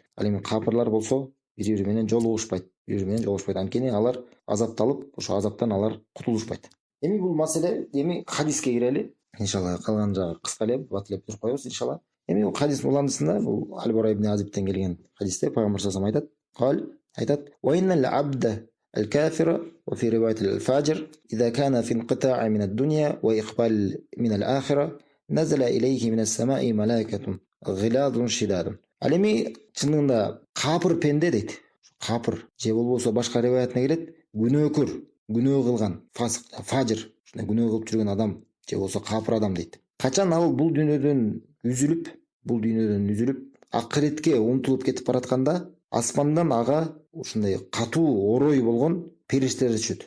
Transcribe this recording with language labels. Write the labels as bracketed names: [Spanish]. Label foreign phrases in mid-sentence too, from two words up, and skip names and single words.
[Kyrgyz] Ал эми капырлар болсо бири бири менен жолугушпайт. Анткени алар азапталып, ошо азаптан алар кутулушпайт. Эми бул маселе, эми хадиске кирели. Иншалла калган жагы кыска эле, батылеп туруп коебуз иншалла. Эми бул хадис уландысында, бул Аль-Бара ибн Азибтен келген хадисте пайгамбар [Arabic] صلى الله عليه وسلم [Kyrgyz] айтат: [Arabic] "وإن العبد الكافر وفي رواية الفاجر إذا كان في انقطاع من الدنيا وإقبال من الآخرة نزل إليه من السماء ملائكة غلاظ شداد". [Kyrgyz] Ал эми чынында капыр пенде дейт. Капыр же болбосо башка риваятына келет, күнөө кылган фасык, фажир, ушундай күнөө кылып жүргөн адам же болбосо капыр адам дейт. Качан ал бул дүйнөдөн үзүлүп акыретке умтулуп кетип баратканда, аспандан ага ушундай катуу орой болгон периштелер түшөт.